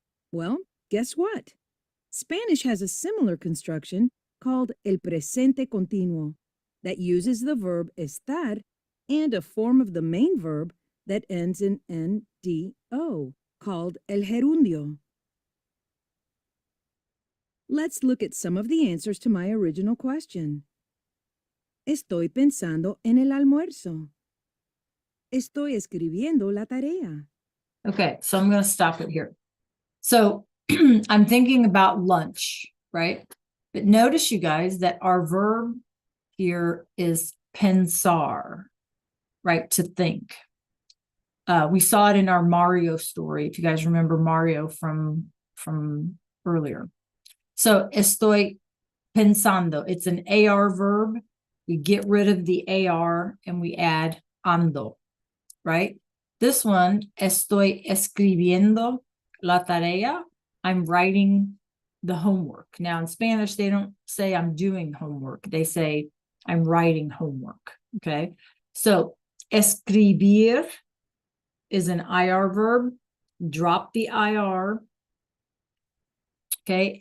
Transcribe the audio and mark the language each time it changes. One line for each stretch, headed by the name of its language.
English: Well, guess what? Spanish has a similar construction called el presente continuo that uses the verb estar and a form of the main verb that ends in ndo, called el gerundio. Let's look at some of the answers to my original question.
Spanish: Estoy pensando en el almuerzo. Estoy escribiendo la tarea.
English: Okay, so I'm going to stop it here. So I'm thinking about lunch, right? But notice, you guys, that our verb here is pensar, right? To think. We saw it in our Mario story, if you guys remember Mario from earlier. So
Spanish: estoy pensando,
English: it's an AR verb. We get rid of the AR and we add ando, right? This one,
Spanish: estoy escribiendo la tarea.
English: I'm writing the homework. Now in Spanish, they don't say I'm doing homework. They say I'm writing homework, okay? So escribir is an IR verb. Drop the IR, okay?